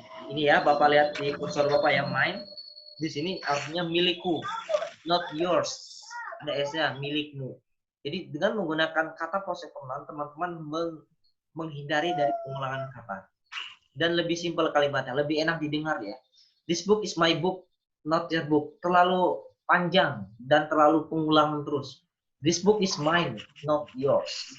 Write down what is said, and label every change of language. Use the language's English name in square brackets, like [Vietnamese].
[Indonesian] Ini ya, Bapak lihat di kursor Bapak ya, mine. Di sini artinya milikku, not yours. Ada S-nya, milikmu. Jadi dengan menggunakan kata possessive pronoun, teman-teman menghindari dari pengulangan kata. Dan lebih simpel kalimatnya, lebih enak didengar ya. [English] This book is my book, not your book. [Indonesian] Terlalu panjang dan terlalu pengulangan terus. [English] This book is mine, not yours.